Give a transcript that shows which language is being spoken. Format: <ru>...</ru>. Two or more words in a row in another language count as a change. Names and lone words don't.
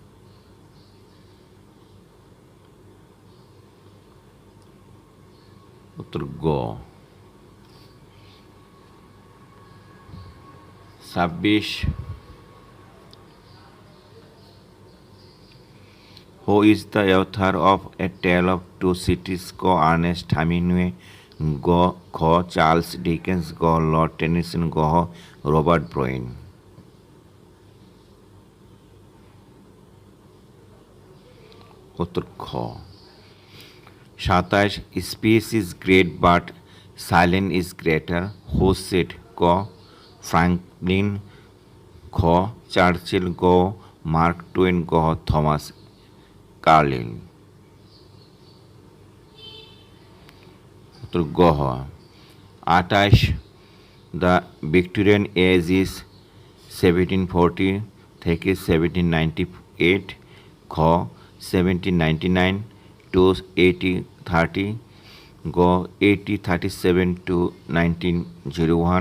<bn>উত্তর গ।</bn> <en>26, who is the author of A Tale of Two Cities?</en> <bn>ক, আর্নেস্ট হেমিংওয়ে। খ, চার্লস ডিকেন্স। গ, লর্ড টেনিসন। গ, রবার্ট ব্রাউন। উত্তর খ।</bn> <en>27, speech is great but silence is greater. who said?</en> <bn>ক, ফ্রাঙ্কলিন। খ, চার্চিল। গ, মার্ক টুয়েন। গ, থমাস কার্লিন। উত্তর গ হ। 28,</bn> <en>the Victorian age is 1740 থেকে 1798।</en> <bn>খ, 1799 to 1830। গ, 1837 to 1901।</bn>